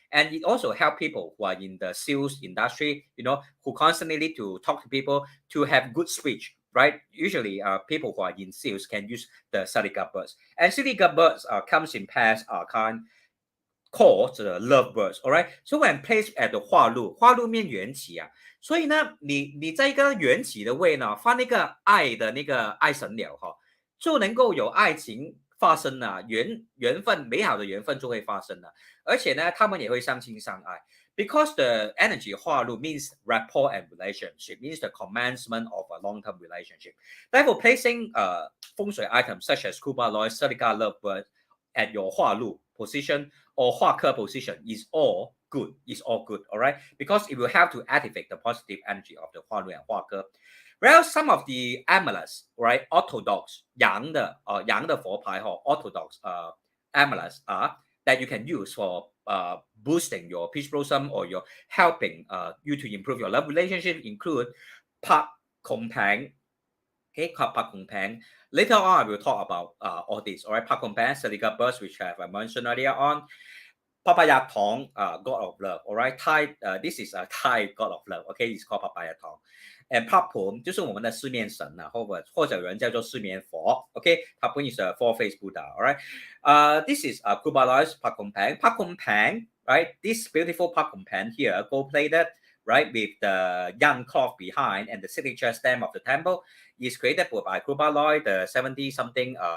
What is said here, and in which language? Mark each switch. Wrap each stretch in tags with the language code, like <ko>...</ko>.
<en>And it also helps people who are in the sales industry, who constantly need to talk to people to have good speech. Right, usually people who are in sales can use the Silica birds, and Silica birds comes in pairs, called the love birds. All right, so when placed at the</en> <zh>化禄面缘起啊，所以呢，你在一个缘起的位呢，放那个爱的那个爱神鸟哈，就能够有爱情发生了，缘分美好的缘分就会发生了，而且呢，他们也会相亲相爱。</zh> <en>Because the energy 化禄 means rapport and relationship, means the commencement of a long-term relationship. Therefore, placing feng shui items such as Kubaloi, Silica lovebird at your 化禄 position or 化科 position is all good. Is all good, all right? Because it will help to activate the positive energy of the 化禄 and 化科. Well, some of the amulets, right, orthodox</en> <zh>阳的佛牌</zh> <en>orthodox amulets are that you can use for boosting your peach blossom or your helping you to improve your love relationship include Pak Kong Pang. Okay, Pak Kong Pang. Later on, I will talk about all this. All right, Pak Kong Pang, Silica birds, which I have mentioned earlier on. Papaya Tong, God of love. All right, Thai. This is a Thai God of love. Okay, it's called Papaya Tong.</en> <zh>And Papum 就是我们的四面神啊，或者有人叫做四面佛。</zh> <en>Okay, Papum is a four-faced Buddha. All right, this is Kubaloi's Pakong Pang. Pakong Pang, right? This beautiful Pakong Pang here, gold-plated, right, with the young cloth behind and the signature stamp of the temple, is created by Kubaloi, the 70-something</en>